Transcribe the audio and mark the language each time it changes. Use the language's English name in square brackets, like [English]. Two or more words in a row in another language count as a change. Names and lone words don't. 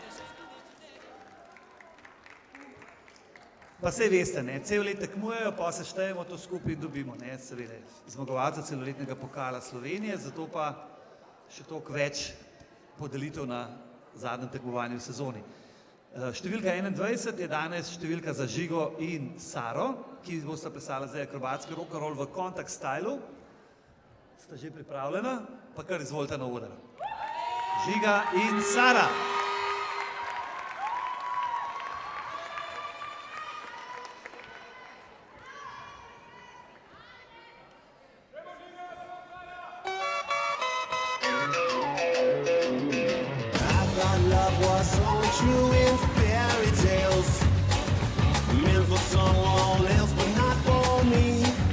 [Slovenian] Pa sej veste, ne, cel let tekmujejo, pa se štejemo to skupaj in dobimo, ne, seveda, zmagovalca celoletnega pokala Slovenije, zato pa še toliko več podelitev na zadnjem tekmovanju v sezoni. Številka 21 je danes številka za Žigo in Saro, ki bosta plesala zdaj akrobatski [English] rock and roll [Slovenian] v kontakt stylu. Sta že pripravljena? Pa kar izvolite na oder. Žiga in Sara. [English] Love was so true in fairy tales, meant for someone else but not for me.